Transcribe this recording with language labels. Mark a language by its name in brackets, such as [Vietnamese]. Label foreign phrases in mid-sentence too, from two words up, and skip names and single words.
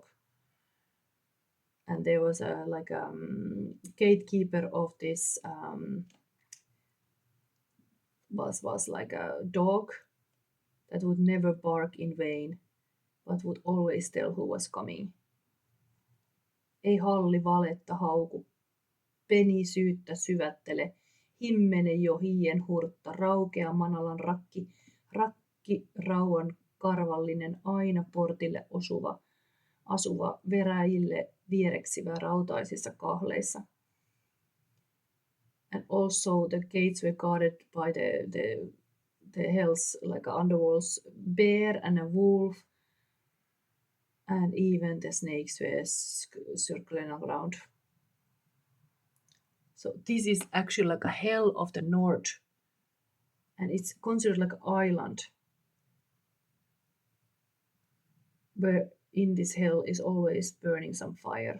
[English] And there was a like gatekeeper of this was like a dog that would never bark in vain, but would always tell who was coming. [Finnish] Ei halli valetta hauku, peni syyttä syvättele, himmene jo hien hurtta, raukea manalan rakki rauhan karvallinen, aina portille asuva veräjille viereksivä rautaisissa kahleissa. [English] And also the gates were guarded by the hells, like underworld's bear and a wolf, and even the snakes were circling around. So this is actually like a hell of the north, and it's considered like an island where in this hell is always burning some fire.